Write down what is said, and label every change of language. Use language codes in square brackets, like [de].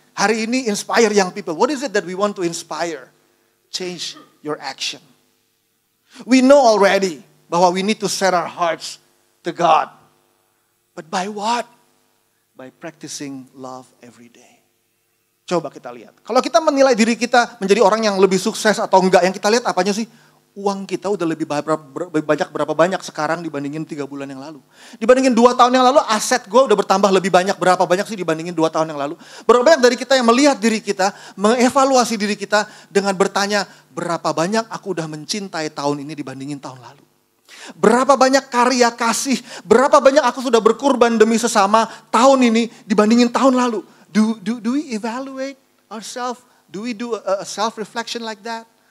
[id] Hari ini [en] inspire young people. What is it that we want to inspire? Change your action. We know already bahwa we need to set our hearts to God. But by what? By practicing love every day. [id] Coba kita lihat. Kalau kita menilai diri kita menjadi orang yang lebih sukses atau enggak, yang kita lihat apanya sih? Uang kita udah lebih banyak berapa banyak sekarang dibandingin 3 bulan yang lalu. Dibandingin 2 tahun yang lalu, aset gue udah bertambah lebih banyak. Berapa banyak sih dibandingin 2 tahun yang lalu? Berapa banyak dari kita yang melihat diri kita, mengevaluasi diri kita dengan bertanya, berapa banyak aku udah mencintai tahun ini dibandingin tahun lalu? Berapa banyak karya kasih, berapa banyak aku sudah berkorban demi sesama tahun ini dibandingin tahun lalu. [en] Do we evaluate ourselves? Do we do a self-reflection like that?